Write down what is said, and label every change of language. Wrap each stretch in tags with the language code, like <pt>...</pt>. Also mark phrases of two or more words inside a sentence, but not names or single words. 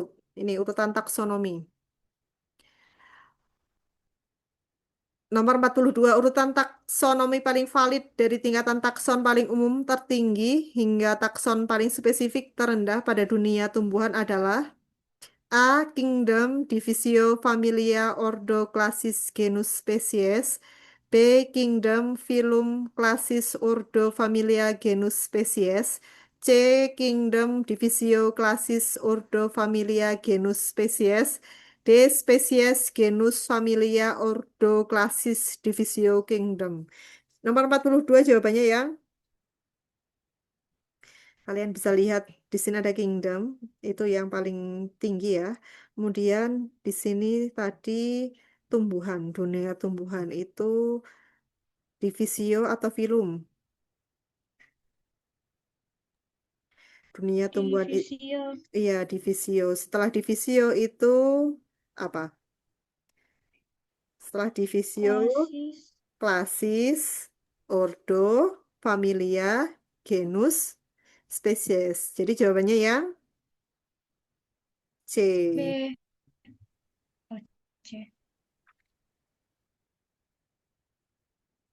<id>Ini urutan taksonomi. Nomor 42 urutan taksonomi paling valid dari tingkatan takson paling umum tertinggi hingga takson paling spesifik terendah pada dunia tumbuhan adalah A. Kingdom, Divisio, Familia, Ordo, Classis, Genus, Species. B. Kingdom, Phylum, Classis, Ordo, Familia, Genus, Species. C. Kingdom, Divisio, Classis, Ordo, Familia, Genus, Species. D. Species, Genus, Familia, Ordo, Classis, Divisio, Kingdom. Nomor 42 jawabannya yang kalian bisa lihat di sini ada kingdom, itu yang paling tinggi ya. Kemudian di sini tadi tumbuhan, dunia tumbuhan itu divisio atau filum. Dunia tumbuhan Divisi iya divisio. Setelah divisio itu apa? Setelah divisio, klasis klasis, ordo, familia, genus, spesies. Jadi jawabannya yang C. B. Oh, C.</id>